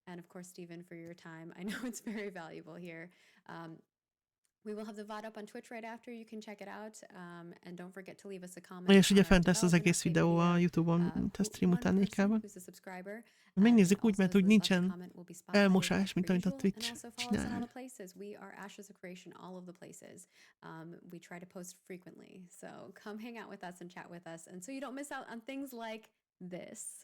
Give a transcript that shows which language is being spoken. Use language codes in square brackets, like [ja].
[en] And of course, Stephen, for your time. I know it's very valuable here. We will have the VOD up on Twitch right after. You can check it out. And don't forget to leave us a comment. [hu] És ugye fent lesz az egész videó a YouTube-on, a stream után éjkában. Megnézzük úgy, mert úgy nincsen elmosás, mint amit a Twitch csinál. [en] We are Ashes of Creation all of the places. We try to post frequently. So come hang out with us and chat with us. And so you don't miss out on things like this.